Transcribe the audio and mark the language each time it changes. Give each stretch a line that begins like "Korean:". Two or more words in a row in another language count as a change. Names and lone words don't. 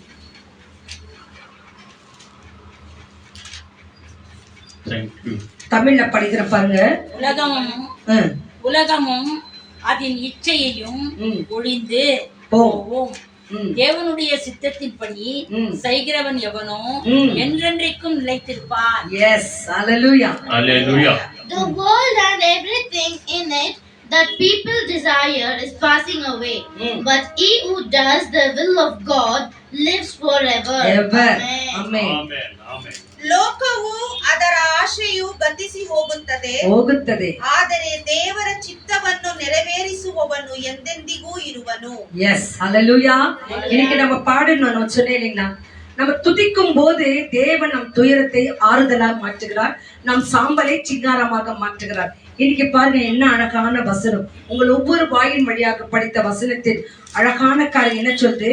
Tamil: தமிழ்ல படிக்கிற பாருங்க. உலகமும் அதன் இச்சையையும் ஒழிந்து போவோம். தேவனுடைய சித்தத்தின்படி செய்கிறவன் எவனோ என்றென்றைக்கும் நிலைத்திருப்பான்.
English: Yes, hallelujah. Hallelujah. The world and everything in it that people desire is passing away, but he who does the will of God lives forever. Ever. Amen. Amen. Amen.
Kannada: ಲೋಕವು ಅದರ ಆಶೆಯು ಗತಿಸಿ ಹೋಗುತ್ತದೆ, ಆದರೆ ದೇವರ ಚಿತ್ತವನ್ನು ನೆರವೇರಿಸುವವನು ಎಂದೆಂದಿಗೂ ಇರುವನು.
English: Yes,
Tamil: hallelujah. இன்னைக்கு நம்ம பாடணும். நான் சொன்னேன் இல்லைங்களா, நம்ம துதிக்கும் போது தேவன் நம் துயரத்தை ஆறுதலாக மாற்றுகிறார், நம் சாம்பலை சிங்காரமாக மாற்றுகிறார். இன்னைக்கு பாருங்க என்ன அழகான வசனம். உங்கள் ஒவ்வொரு வாயின் வழியாக படித்த வசனத்தின் அழகான காரியம் என்ன சொல்லுது?